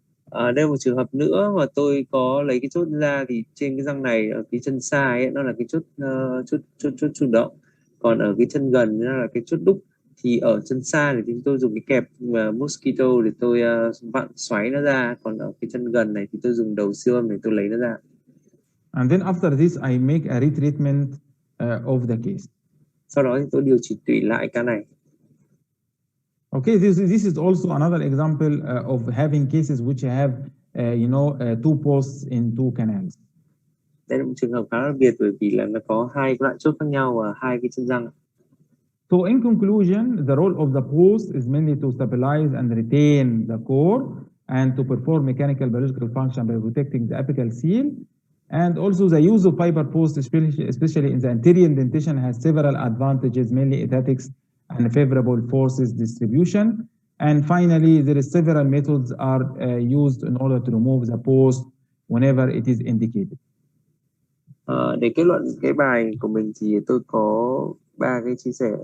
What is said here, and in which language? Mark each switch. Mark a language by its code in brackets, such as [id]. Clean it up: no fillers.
[vi] Đây là một trường hợp nữa mà tôi có lấy cái chốt ra, thì trên cái răng này ở phía chân sai ấy, nó là cái chốt chủ động, còn ở cái chân gần nó là cái chốt đúc. Thì ở chân sai thì tôi dùng cái kẹp mosquito để tôi vặn xoáy nó ra, còn ở cái chân gần này thì tôi dùng đầu siêu âm để tôi lấy nó ra. [en] And then after this I make a retreatment of the case. [vi] Sau đó thì tôi điều chỉnh tủy lại ca này. [en] Okay, this is also another example of having cases which have, two posts in two canals. [vi] Đây là một trường hợp khá đặc biệt, bởi vì là nó có hai loại chốt khác nhau và hai cái chân răng. [en] So in conclusion, the role of the post is mainly to stabilize and retain the core and to perform mechanical biological function by protecting the apical seal. And also the use of fiber post, especially in the anterior indentation, has several advantages, mainly aesthetics and favorable forces distribution. And finally, there is several methods are used in order to remove the post whenever it is indicated. [vi] Để kết luận cái bài của mình thì tôi có 3 cái chia sẻ.